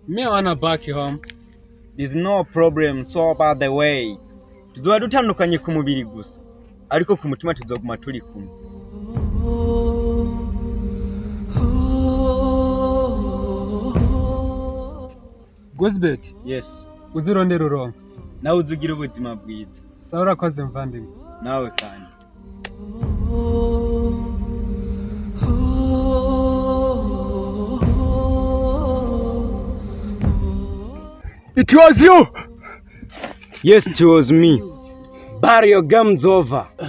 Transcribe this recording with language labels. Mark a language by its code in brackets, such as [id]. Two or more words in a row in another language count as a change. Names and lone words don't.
[en] wanna back home. There's no problem, so about the way. [rn] Tuzoba dutandukanye ku mubiri gusa, ariko ku mutima tuzoguma turi kumwe. Guzbet, [en] Yes, [rn] uzirondera uronka. nawe uzugira ubuzima bwiza. Sawa urakoze mvandimwe. Nawe kandi. [en] It was you! Yes, it was me. But your game's over.